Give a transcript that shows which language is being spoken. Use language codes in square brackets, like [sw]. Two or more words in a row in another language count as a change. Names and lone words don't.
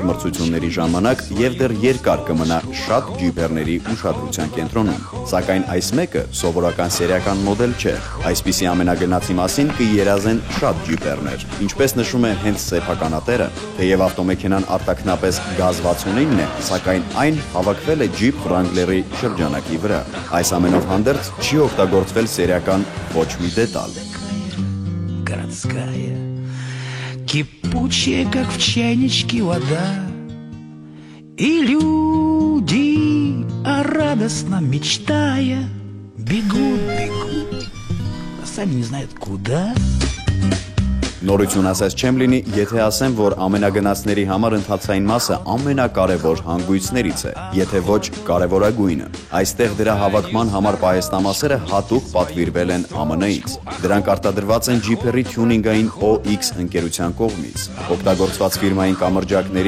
[hy] մրցությունների ժամանակ եւ դեռ երկար կմնա շատ ջիպերների ուշադրության կենտրոնում։ Սակայն այս մեկը սովորական սերիական մոդել չէ։ Այսպիսի ամենագնացի մասին կերազեն շատ ջիպերներ։ Ինչպես նշում է հենց սեփականատերը, թեև ավտոմեքենան արտաքնապես գազվացունինն է, սակայն այն հավաքվել է Jeep Wrangler-ի շրջանակի վրա։ Այս ամենով հանդերձ չի օգտագործվել սերիական ոչ մի դետալ։ [ru] Городская, кипучая, как в чайничке вода, и люди, радостно мечтая, бегут, а сами не знают куда. [hy] Նորություն ասած չեմ լինի, եթե ասեմ, որ ամենագնացների համար ընթացային մասը ամենակարևոր հանգույցներից է, եթե ոչ կարևորագույնը։ Այստեղ դրա հավաքման համար պահեստամասերը հատուկ պատվիրվել են ԱՄՆ-ից։ Դրանք արտադրված են Jeep-երի թյունինգային OX ընկերության կողմից։ Օգտագործված ֆիրմային կամրջակների,